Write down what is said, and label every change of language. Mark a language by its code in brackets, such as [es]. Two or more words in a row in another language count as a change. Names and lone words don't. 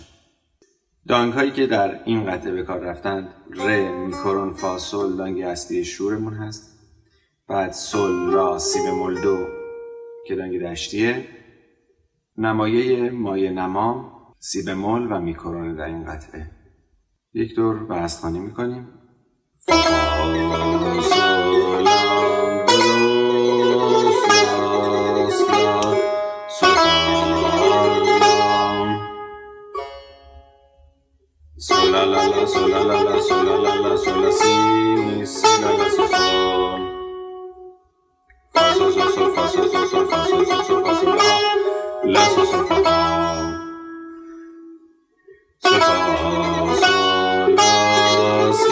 [fa] دانگ هایی که در این قطعه به کار رفتند ر، میکرون، فا، سل دانگ اصلی شورمون هست، بعد سل، لا، سی بمول دو که دانگ دشتیه، نمایه مایه نما، سی بمول و میکرون در این قطعه. یک دور بستخوانی میکنیم. Sola la la sola la la sola la la sola si la la so sol fa so so sol fa so so sol fa so so sol fa so la so so fa so fa so la